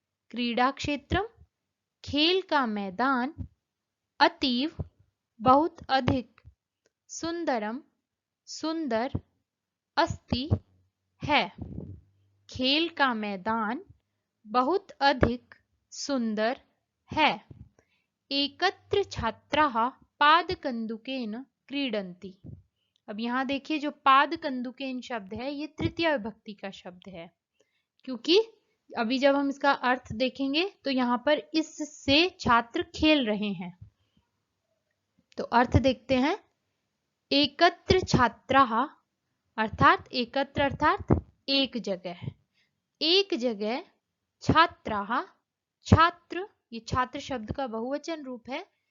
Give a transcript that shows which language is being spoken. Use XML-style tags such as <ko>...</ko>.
<sa>क्रीड़ा क्षेत्रम</sa> <hi>खेल का मैदान,</hi> <sa>अतीव</sa> <hi>बहुत अधिक,</hi> <sa>सुंदरम</sa> <hi>सुंदर,</hi> <sa>अस्ति</sa> <hi>है, खेल का मैदान बहुत अधिक सुंदर है।</hi> <sa>एकत्र छात्राः पादकंदुकेन क्रीडन्ति।</sa> <hi>अब यहाँ देखिए, जो पादकंदुकेन शब्द है ये तृतीय विभक्ति का शब्द है, क्योंकि अभी जब हम इसका अर्थ देखेंगे तो यहाँ पर इससे छात्र खेल रहे हैं। तो अर्थ देखते हैं।</hi> <sa>एकत्र छात्राः</sa> <hi>अर्थात एकत्र अर्थात एक जगह, एक जगह, छात्राः छात्र, ये छात्र शब्द का बहुवचन रूप है।</hi>